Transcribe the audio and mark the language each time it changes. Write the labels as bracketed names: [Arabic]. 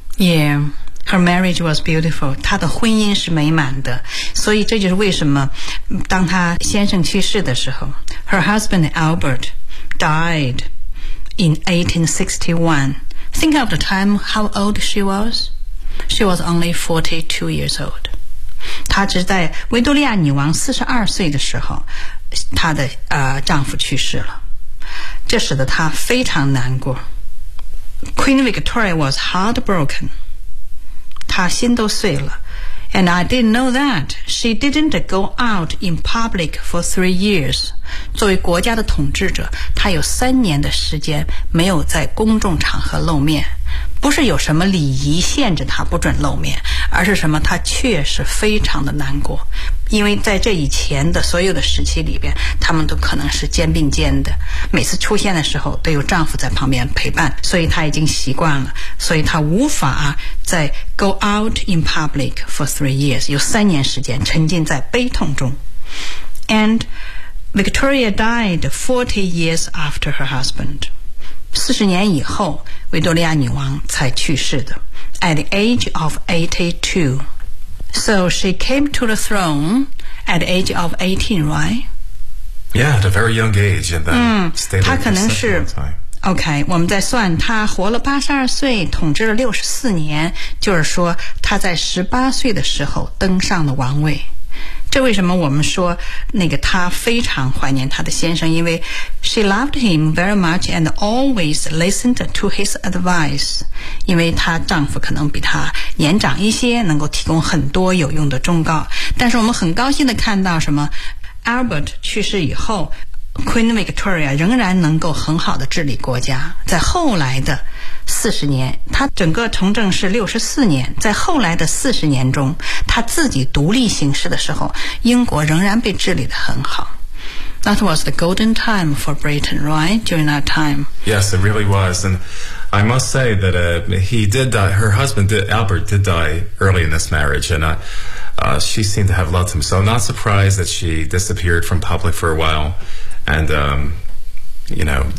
[English] Yeah, her marriage was beautiful. [Chinese] 她的婚姻是美满的。所以这就是为什么当她先生去世的时候 [English] her husband Albert died in 1861. Think of the time, how old she was. She was only 42 years old. [Chinese] 她只在维多利亚女王42岁的时候她的丈夫去世了，这使得她非常难过。 [English] Queen Victoria was heartbroken. [Chinese] 她心都碎了。 [English] And I didn't know that she didn't go out in public for 3 years. [Chinese] 作为国家的统治者，她有三年的时间没有在公众场合露面，不是有什么礼仪限制她不准露面，而是什么，她确实非常的难过，因为在这以前的所有的时期里边，他们都可能是肩并肩的，每次出现的时候都有丈夫在旁边陪伴，所以她已经习惯了，所以她无法再 [English] go out in public for 3 years, [Chinese] 有三年时间沉浸在悲痛中。 [English] And Victoria died 40 years after her husband. [Chinese] 四十年以后，维多利亚女王才去世的。 [English] At the age of 82. So she came to the throne at the age of 18, right? Yeah, at a very young age. And then stayed there for a long time. [Chinese] OK, 我们在算她活了82岁，统治了64年，就是说她在18岁的时候登上了王位。这为什么我们说那个她非常怀念她的先生，因为 [English] she loved him very much and always listened to his advice， [Chinese] 因为她丈夫可能比她年长一些，能够提供很多有用的忠告。但是我们很高兴地看到什么， Albert 去世以后，Queen Victoria 仍然能够很好的治理国家。在后来的40年，她整个从政是64年，在后来的40年中，她自己独立行事的时候，英国仍然被治理得很好。 [English] That was the golden time for Britain, right? During that time. Yes, it really was. And I must say that he did die, her husband did, Albert did die early in this marriage, and she seemed to have loved him. So not surprised that she disappeared from public for a whileAnd, you know,